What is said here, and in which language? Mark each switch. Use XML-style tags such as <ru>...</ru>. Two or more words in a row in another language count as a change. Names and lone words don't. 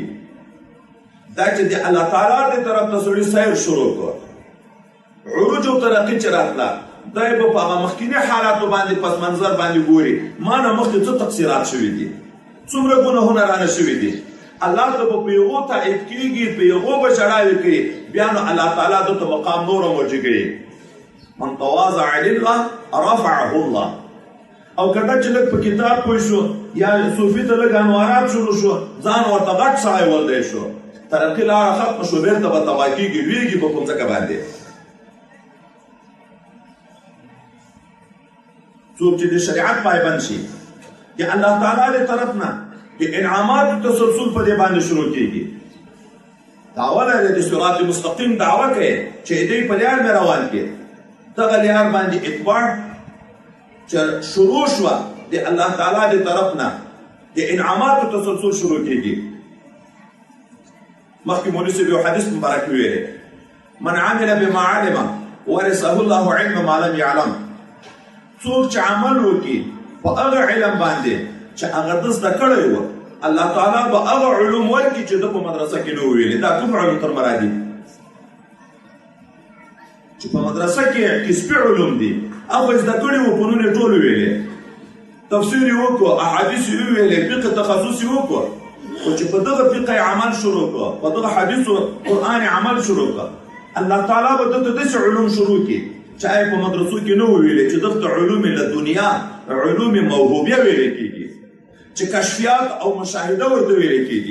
<ps>دا چې د الله تعالی د طرف ته سړي سیر شروع کړ، عروج او ترقي چې راتله، دی به په هغه مخکیني حالاتو باندې پس منظر باندې ګوري، ما نه مخکې څه تقصیرات شوي دي، څومره ګناهونه رانه شوي دي. الله ته به په یغو تایید کېږي، په یغو به چړاوې کوي، بیا نو الله تعالی دته مقام نور هم ورجګوي.</ps> <ar>من تواضع لله رفعه الله.</ar> <ps>او کله چې لږ په کتاب پوه شو یا صوفي ته لږ انوارات شروع شو، ځان ورته غټ سړی ولدی شو، ترقي لاره ختمه شو، بېرته به تباه کېږي، لویږي په کوم ځکه باندې. څوک چې د شریعت پایبند شي، چې الله تعالی له طرف نه د انعاماتو تسلسل په دې باندې شروع کیږي. دعوه لري د صراط مستقیم دعوه کوي چې دې په لار مې روان کې دغه لار باندې اتباع چې شروع شوه د الله تعالی له طرف نه د انعاماتو تسلسل شروع کیږي. مخکې مولوي صاحب یو حدیث مبارک ویلی</ps> <ar>من عمل بما علم ورثه الله علم ما لم يعلم.</ar> <ps>څوک چې عمل وکړي په هغه علم باندې چې هغه ده زده کړی و الله تعالی به هغه علوم ورکړي چې ده په مدرسه کې نه ویلي. دا کوم علوم تر مراد دي چې په مدرسه کې کسبي علوم دي هغه زده کړي وو په نوم یې ټول ویلي تفسیر یې وکړو احادیث یې وویلې فقه تخصص یې وکړو خو چې په دغه فقه عمل شروع کړو په دغه حدیث قرآن عمل شروع کړو الله تعالی به دته داسې علوم شروع کړي چې په مدرسو کې نه ویلې چې دغه علوم له دنیا علوم موهوبه ویل کېږي چې کشفیات او مشاهده ورته ویل کېږي.</ps>